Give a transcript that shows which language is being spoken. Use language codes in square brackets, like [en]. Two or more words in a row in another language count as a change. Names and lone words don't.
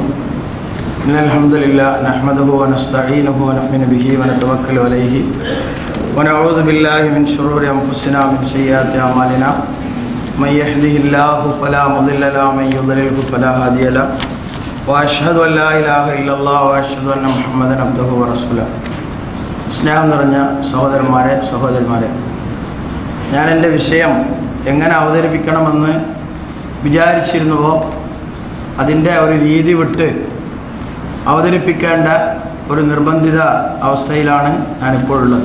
[ar] إن الحمد لله نحمده ونستعينه ونؤمن به ونتوكل عليه ونعوذ بالله من شرور أنفسنا ومن سيئات أعمالنا من يهده الله فلا مضل له ومن يضلل فلا هادي له وأشهد أن لا إله إلا الله وأشهد أن محمدا عبده ورسوله. [ml] സ്നേഹം നിറഞ്ഞ സഹോദരന്മാരെ, ഞാൻ എൻ്റെ വിഷയം എങ്ങനെ അവതരിപ്പിക്കണമെന്ന് വിചാരിച്ചിരുന്നുവോ അതിൻ്റെ ഒരു രീതി വിട്ട് അവതരിപ്പിക്കേണ്ട ഒരു നിർബന്ധിത അവസ്ഥയിലാണ് ഞാനിപ്പോഴുള്ളത്.